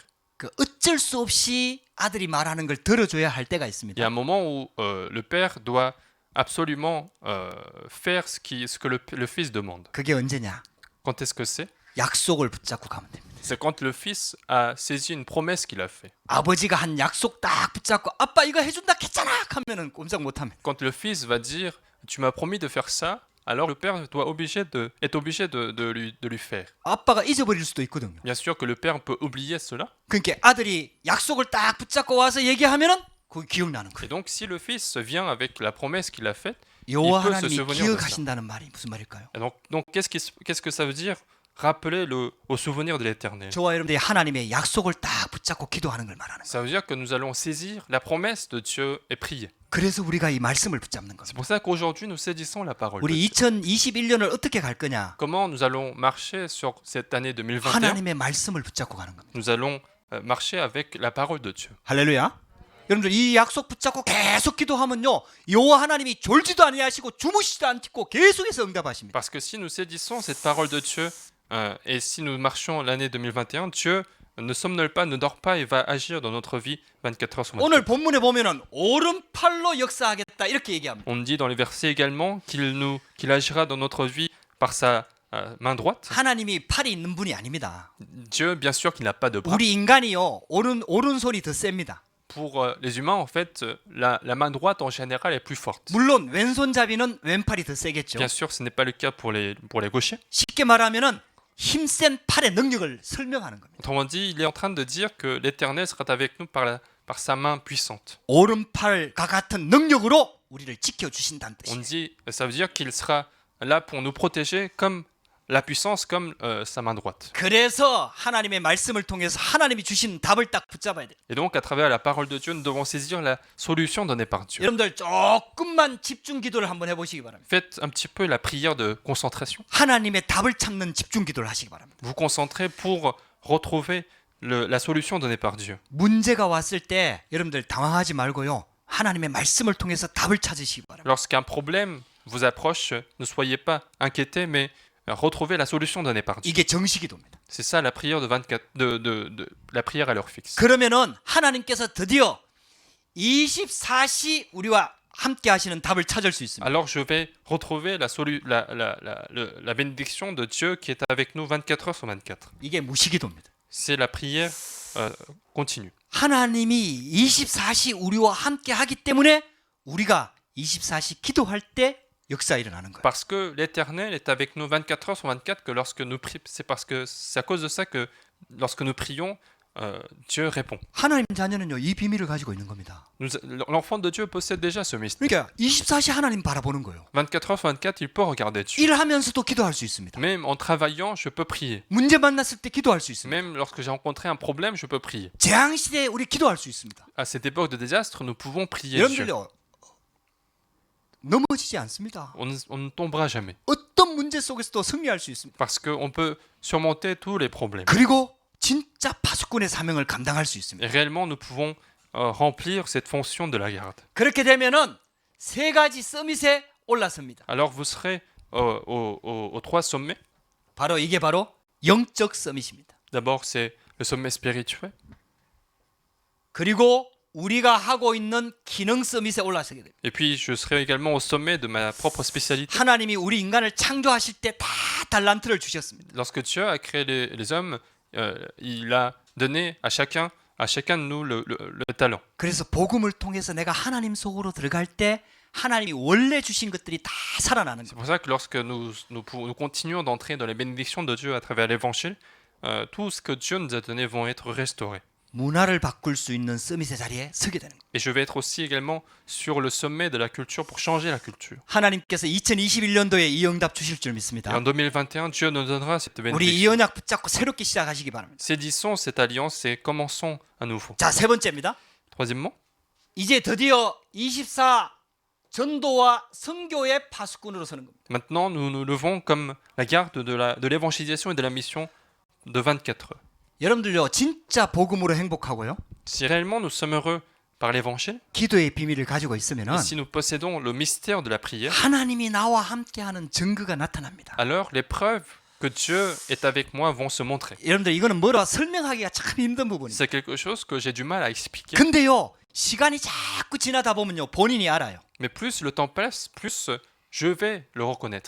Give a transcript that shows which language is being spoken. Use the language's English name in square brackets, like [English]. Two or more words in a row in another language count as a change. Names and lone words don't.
[Korean] 그 어쩔 수 없이 아들이 말하는 걸 들어줘야 할 때가 [French] Il y a [Korean] 있습니다. [French] un moment où le père doit absolument faire ce que le fils demande. [Korean] 그게 언제냐? [French] Quand est-ce que c'est? [Korean] 약속을 붙잡고 가면 됩니다. [French] C'est quand le fils a saisi une promesse qu'il a fait. [Korean] 아버지가 한 약속 딱 붙잡고 아빠 이거 해준다 했잖아 하면은 꼼짝 못하면 [French] Quand le fils va dire tu m'as promis de faire ça, alors le père est obligé de lui faire. [Korean] 아빠가 잊어버릴 수도 있거든요. [French] Bien sûr que le père peut oublier cela. [Korean] 그러니까 아들이 약속을 딱 붙잡고 와서 얘기하면은 그게 기억나는 [French] Et [Korean] 거예요. [French] donc si le fils vient avec la promesse qu'il a faite, [Korean] 여호와 [French] il peut se [Korean] 하나님이 [French] souvenir de ça. [Korean] 기억하신다는 말이 무슨 말일까요? [French] Et donc qu'est-ce que ça veut dire? Rappeler au souvenir de l'Éternel. [Korean] 저와 여러분들이 하나님의 약속을 딱 붙잡고 기도하는 걸 말하는 거예요. [French] Ça veut dire que nous allons saisir la promesse de Dieu et prier. [Korean] 그래서 우리가 이 말씀을 붙잡는 [French] C'est [Korean] 겁니다. [French] pour ça qu'aujourd'hui nous saisissons la parole de [Korean] 우리 [French] Dieu. [Korean] 2021년을 어떻게 갈 거냐? [French] Comment nous allons marcher sur cette année 2021? [Korean] 하나님의 말씀을 붙잡고 가는 겁니다. [French] Nous allons marcher avec la parole de Dieu. [Korean] 할렐루야. 여러분들 이 약속 붙잡고 계속 기도하면요 여호와 하나님이 졸지도 아니하시고 주무시지도 않고 계속해서 응답하십니다. [French] Parce que si nous saisissons cette parole de Dieu et si nous marchons l'année 2021, Dieu ne somnole pas, ne dort pas et va agir dans notre vie 24 heures sur 24. [Korean] 오늘 본문에 보면은 오른팔로 역사하겠다 이렇게 얘기합니다. [French] On dit dans les versets également qu'il agira dans notre vie par sa main droite. [Korean] 하나님이 팔이 있는 분이 아닙니다. [French] Dieu, bien sûr qu'il n'a pas de bras. [Korean] 우리 인간이요 오른손이 더 셉니다. [French] Pour les humains, en fait, la main droite en général est plus forte. [Korean] 물론 왼손잡이는 왼팔이 더 세겠죠. [French] Bien sûr, ce n'est pas le cas pour les gauchers. [Korean] 쉽게 말하면은 힘센 팔의 능력을 설명하는 겁니다. [French] Autrement dit, il est en train de dire que l'Éternel sera avec nous par sa main puissante. [Korean] 오른팔과 같은 능력으로 우리를 지켜 주신다는 [French] On [Korean] 뜻이에요. [French] dit, ça veut dire qu'il sera là pour nous protéger comme la puissance comme sa main droite. [Korean] 그래서 하나님의 말씀을 통해서 하나님이 주신 답을 딱 붙잡아야 돼요. [French] Et donc, à travers la parole de Dieu, nous devons saisir la solution donnée par Dieu. [Korean] 여러분들 조금만 집중 기도를 한번 해보시기 바랍니다. [French] Faites un petit peu la prière de concentration. [Korean] 하나님의 답을 찾는 집중 기도를 하시기 바랍니다. [French] Vous concentrez pour retrouver la solution donnée par Dieu. [Korean] 문제가 왔을 때 여러분들 당황하지 말고요. 하나님의 말씀을 통해서 답을 찾으시기 바랍니다. [French] Lorsqu'un problème vous approche, ne soyez pas inquiétés, mais retrouvez la solution donnée par Dieu. [Korean] 이게 정시기도입니다. [French] C'est ça la prière de 24, la prière à l'heure fixe. [Korean] 그러면은 하나님께서 드디어 24시 우리와 함께 하시는 답을 찾을 수 있습니다. [French] Alors je vais retrouver la bénédiction de Dieu qui est avec nous 24 heures sur 24. [Korean] 이게 무시기도입니다. [French] C'est la prière continue. [Korean] 하나님이 24시 우리와 함께 하기 때문에 우리가 24시 기도할 때 역사 일어나는 거예요. [French] Parce que l'Éternel est avec nous 24 heures sur 24 que lorsque nous prions, c'est à cause de ça que lorsque nous prions, Dieu répond. [Korean] 하나님 자녀는요 이 비밀을 가지고 있는 겁니다. [French] L'enfant de Dieu possède déjà ce mystère. [Korean] 그러니까 24시 하나님 바라보는 거예요. [French] 24 heures sur 24, il peut regarder Dieu. [Korean] 일하면서도 기도할 수 있습니다. [French] Même en travaillant, je peux prier. [Korean] 문제 만났을 때 기도할 수 있습니다. [French] Même lorsque j'ai rencontré un problème, je peux prier. [Korean] 재앙 시대에 우리 기도할 수 있습니다. [French] À cette époque de désastre, nous pouvons prier Dieu. [Korean] 여러분들요 넘어지지 않습니다. [French] On ne tombera jamais. [Korean] 어떤 문제 속에서도 승리할 수 있습니다. [French] Parce qu'on peut surmonter tous les problèmes. [Korean] 그리고 진짜 파수꾼의 사명을 감당할 수 있습니다. [French] Et réellement, nous pouvons remplir cette fonction de la garde. [Korean] 그렇게 되면은 세 가지 서밋에 올라섭니다. [French] Alors vous serez aux trois sommets. [Korean] 바로 이게 바로 영적 서밋입니다. [French] D'abord, c'est le sommet spirituel. [Korean] 그리고 우리가 하고 있는 기능 서밋에 올라서게 됩니다. [French] Et puis, je serai également au sommet de ma propre spécialité. [Korean] 하나님이 우리 인간을 창조하실 때 다 달란트를 주셨습니다. [French] Lorsque Dieu a créé les hommes, il a donné à chacun de nous le talent. [Korean] 그래서 복음을 통해서 내가 하나님 속으로 들어갈 때 하나님이 원래 주신 것들이 다 살아나는 [French] C'est [Korean] 거예요. [French] pour ça que lorsque nous continuons d'entrer dans les bénédictions de Dieu à travers l'évangile, tout ce que Dieu nous a donné vont être restaurés. [Korean] 문화를 바꿀 수 있는 서밋의 자리에 서게 되는 거예요. [French] Et je vais être aussi également sur le sommet de la culture pour changer la culture. [Korean] 하나님께서 2021년도에 이 응답 주실 줄 [French] Et [Korean] 믿습니다. [French] en 2021, Dieu nous donnera cette [Korean] 우리 이 [French] bénédiction. [Korean] 언약 붙잡고 새롭게 시작하시기 바랍니다. [French] Saisissons cette alliance et commençons à nouveau. [Korean] 자, 세 번째입니다. [French] Troisièmement, [Korean] 이제 드디어 24 전도와 선교의 파수꾼으로 서는 겁니다. [French] maintenant nous nous levons comme la garde de l'évangélisation et de la mission de 24 heures. [Korean] 여러분들요, 진짜 복음으로 행복하고요. [French] Si réellement nous sommes heureux par l'évangile, [Korean] 기도의 비밀을 가지고 있으면은 [French] et si nous possédons le mystère de la prière, [Korean] 하나님이 나와 함께하는 증거가 나타납니다. [French] alors les preuves que Dieu est avec moi vont se montrer. [Korean] 여러분들 이거는 뭐라 설명하기가 참 힘든 부분이에요. [French] C'est quelque chose que j'ai du mal à expliquer. [Korean] 근데요, 시간이 자꾸 지나다 보면요, 본인이 알아요. [French] Mais plus le temps passe, plus je vais le reconnaître.